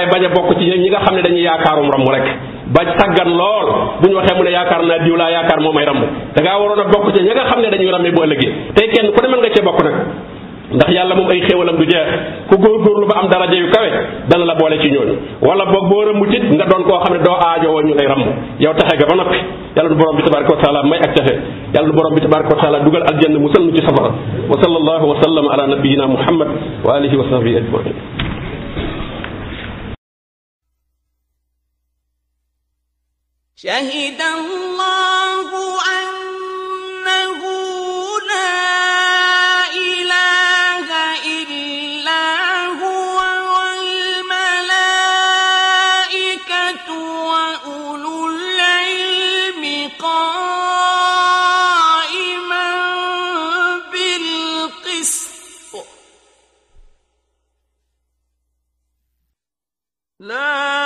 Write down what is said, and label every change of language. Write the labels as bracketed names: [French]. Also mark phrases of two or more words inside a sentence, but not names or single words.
[Wolof] bañ a bokk ci ñi nga xam ne dañuy yaakaarum ramm rek ba tàggan lool bu ñu waxee mu ne yaakaar naa diw laa yaakaar moo may ramm da ngaa waroon a bokk ci ñi nga xam ne dañuy rammee bu ëllëgee tey kenn ku ne mën nga cee bokk nag ndax yàlla moom ay xéewalam du jeex ku góorgóorlu ba am daraja yu kawe dana la boole ci ñooñu wala boog boo rëmmu tit nga doon koo xam ne doo aajowoo ñu lay ramm yow taxe ga ba noppi yàlla nu borom bi [Arabic] تبارك وتعالى [Wolof] may ak taxe yàlla nu borom bi [Arabic] تبارك وتعالى [Wolof] dugal aljanna musal nu ci safara [Arabic] وصلى الله وسلم على نبينا محمد وآله وصحبه أجمعين شهد الله أنه لا إله إلا هو والملائكة وأولو العلم قائما بالقسط لا